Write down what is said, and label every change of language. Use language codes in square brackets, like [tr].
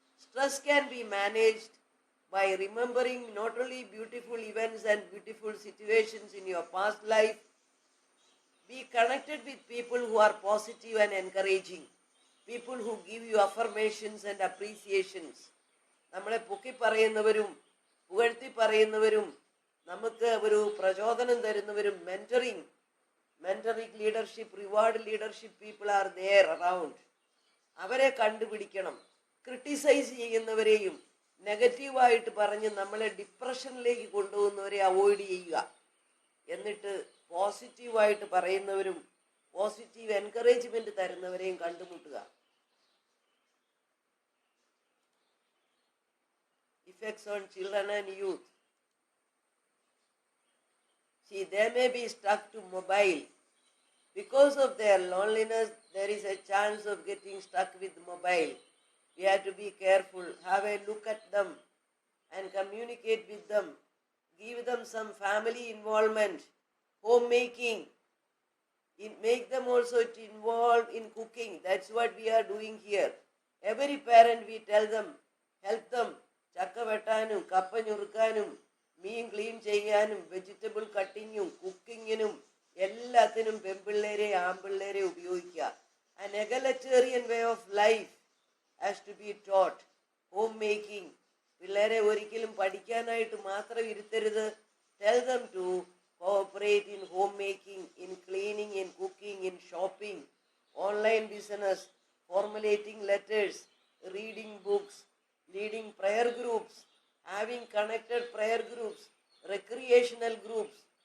[en] Stress can be managed by remembering not only beautiful events and beautiful situations in your past life. Be connected with people who are positive and encouraging, people who give you affirmations and appreciations. [ml] നമ്മളെ പൊക്കി പറയുന്നവരും പുകഴ്ത്തി പറയുന്നവരും നമുക്ക് ഒരു പ്രചോദനം തരുന്നവരും [en] Mentoring leadership, reward leadership people are there around. [ml] അവരെ കണ്ടുപിടിക്കണം. Criticise ചെയ്യുന്നവരെയും നെഗറ്റീവായിട്ട് പറഞ്ഞ് നമ്മളെ ഡിപ്രഷനിലേക്ക് കൊണ്ടുപോകുന്നവരെ അവോയ്ഡ് ചെയ്യുക. എന്നിട്ട് പോസിറ്റീവായിട്ട് പറയുന്നവരും positive encouragement തരുന്നവരെയും കണ്ടുമുട്ടുക. [en] Effects on children and youth. See, they may be stuck to mobile. Because of their loneliness, there is a chance of getting stuck with mobile. We have to be careful, have a look at them and communicate with them. Give them some family involvement, homemaking. Make them also involved in cooking. That's what we are doing here. Every parent, we tell them, help them. [ml] ചക്ക വെട്ടാനും കപ്പ ഞുറുക്കാനും മീൻ clean ചെയ്യാനും vegetable കട്ടിങ്ങും കുക്കിങ്ങിനും എല്ലാത്തിനും പെൺപിള്ളേരെ ആൺപിള്ളേരെ ഉപയോഗിക്കുക. [en] An egalitarian way of life has to be taught. Home making. [ml] പിള്ളേരെ ഒരിക്കലും പഠിക്കാനായിട്ട് മാത്രം ഇരുത്തരുത്. [en] Tell them to cooperate in home making, in cleaning, in cooking, in shopping, online business, formulating letters, reading books, leading prayer groups, having connected prayer groups, recreational groups.